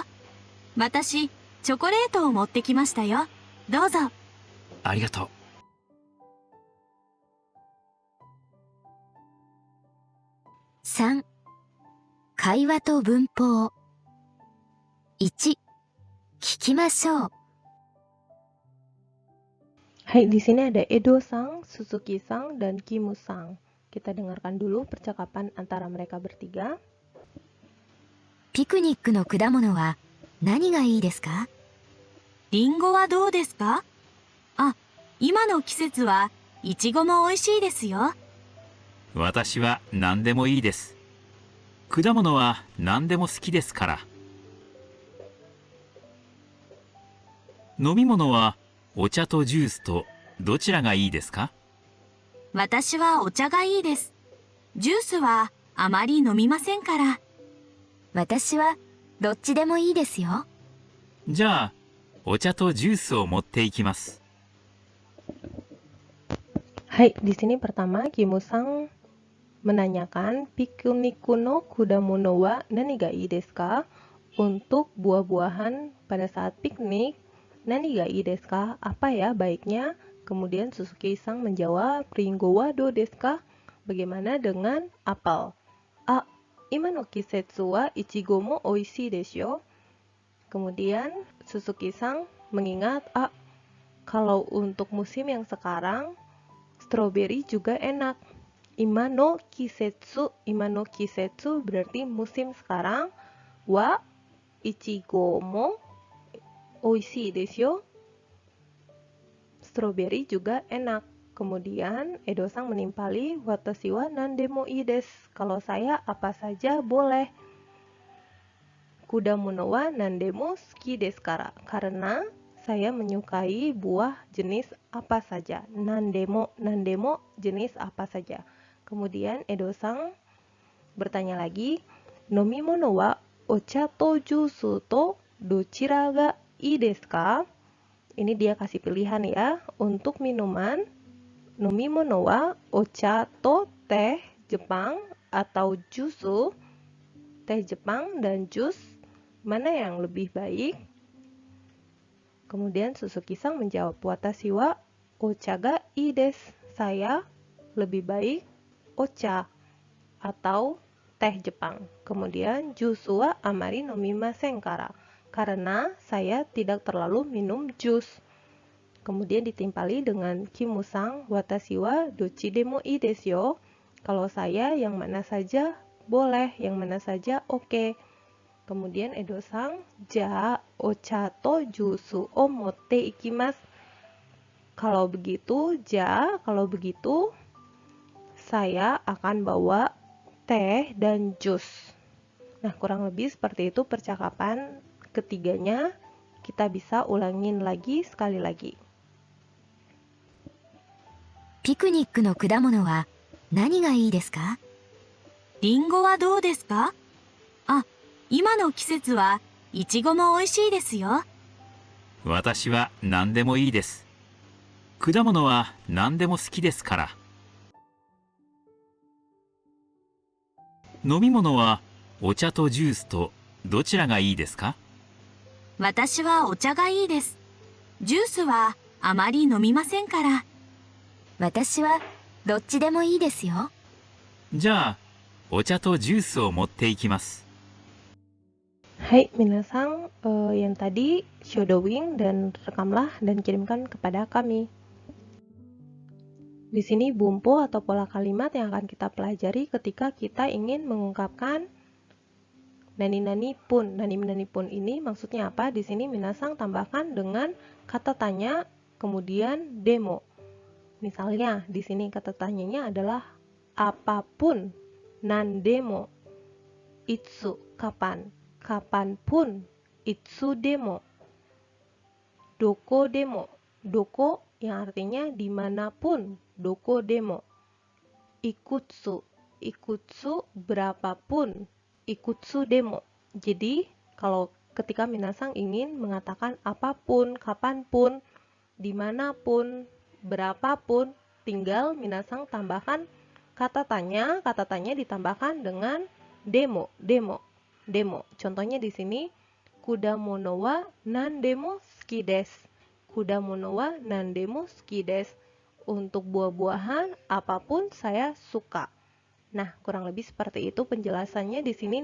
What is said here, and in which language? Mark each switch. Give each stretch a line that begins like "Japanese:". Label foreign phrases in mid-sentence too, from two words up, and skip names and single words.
Japanese: 私、チョコレートを持ってきましたよ。どうぞ。ありがとう。 3. 会話と文法。1. 聞きましょう。
Indonesian: Hai, di sini ada Edo-sang, Suzuki-sang, dan Kimu-sang. Kita dengarkan dulu percakapan antara mereka bertiga.
Japanese: ピクニックの果物は何がいいですか？リンゴはどうですか？今の季節はイチゴも美味しいですよ。私は何でもいいです。果物は何でも好きですから。飲み物はお茶とジュースとどちらがいいですか？私はお茶がいいです。ジュースはあまり飲みませんから。私はどっちでもいいですよ。じゃあ、お茶とジュースを持っていきます。
Indonesian: Hai, di sini pertama Kimu-sang menanyakan
Japanese: ピクニックの果物は何がいいですか?
Indonesian: Untuk buah-buahan pada saat piknik,
Japanese: 何がいいですか?
Indonesian: Apa ya baiknya? Kemudian Suzuki-sang menjawab,
Japanese: リンゴはどうですか?
Indonesian: Bagaimana dengan apel?
Japanese: 今の季節はイチゴも美味しいですよ.
Indonesian: Kemudian Suzuki-sang mengingat, kalau untuk musim yang sekarang, stroberi juga enak.
Japanese: 今の季節
Indonesian: berarti musim sekarang.
Japanese: はイチゴも美味しいですよ.
Indonesian: Stroberi juga enak. Kemudian Edo-sang menimpali,
Japanese: 私は何でもいいです.
Indonesian: Kalau saya apa saja boleh.
Japanese: 果物は何でも好きですから.
Indonesian: Karena saya menyukai buah jenis apa saja. Nandemo jenis apa saja. Kemudian Edo-sang bertanya lagi,
Japanese: 飲み物はお茶とジュースとどちらがいいですか?
Indonesian: Ini dia kasih pilihan ya. Untuk minuman,
Japanese: 飲み物はお茶と
Indonesian: teh Jepang atau jusu, teh Jepang dan jus, mana yang lebih baik? Kemudian Suzuki-sang menjawab,
Japanese: 私はお茶がいいです.
Indonesian: Saya lebih baik ocha atau teh Jepang.
Japanese: Kemudian ジュースはあまり飲みませんから.
Indonesian: Karena saya tidak terlalu minum jus. kemudian ditimpali dengan kimusang
Japanese: 私はどっちでもいいですよ.
Indonesian: Kalau saya yang mana saja boleh, yang mana saja oke.
Japanese: Kemudian Edo-san, じゃあお茶とジュースを持っていきます.
Indonesian: Kalau begitu, kalau begitu saya akan bawa teh dan jus. Nah, kurang lebih seperti itu percakapan ketiganya. Kita bisa ulangin lagi sekali lagi.
Japanese: ピクニックの果物は何がいいですか？リンゴはどうですか？あ、今の季節はイチゴも美味しいですよ。私は何でもいいです。果物は何でも好きですから。飲み物はお茶とジュースとどちらがいいですか？私はお茶がいいです。ジュースはあまり飲みませんから。私はどっちでもいいですよ。じゃあ、お茶とジュースを持っていきます。
Indonesian: Hai minasang, yang tadi shadowing dan rekamlah dan kirimkan kepada kami. Di sini bumpo atau pola kalimat yang akan kita pelajari ketika kita ingin mengungkapkan nani-nani pun. Nani-nani pun ini maksudnya apa? Di sini minasang tambahkan dengan kata tanya, kemudian demo. Misalnya, di sini kata tanyanya adalah apapun,
Japanese: なんでも、いつ,
Indonesian: kapan, kapanpun,
Japanese: いつでも、どこでも、どこ
Indonesian: yang artinya dimanapun,
Japanese: どこでも、いくつ、いくつ berapapun, いくつでも.
Indonesian: Jadi, kalau ketika minasang ingin mengatakan apapun, kapanpun, dimanapun, berapapun, tinggal minasang tambahkan kata tanya ditambahkan dengan
Japanese: でも、でも、でも.
Indonesian: Contohnya di sini,
Japanese: 果物は何でも好きです. 果物は何でも好きです.
Indonesian: Untuk buah-buahan, apapun saya suka. Nah, kurang lebih seperti itu penjelasannya di sini.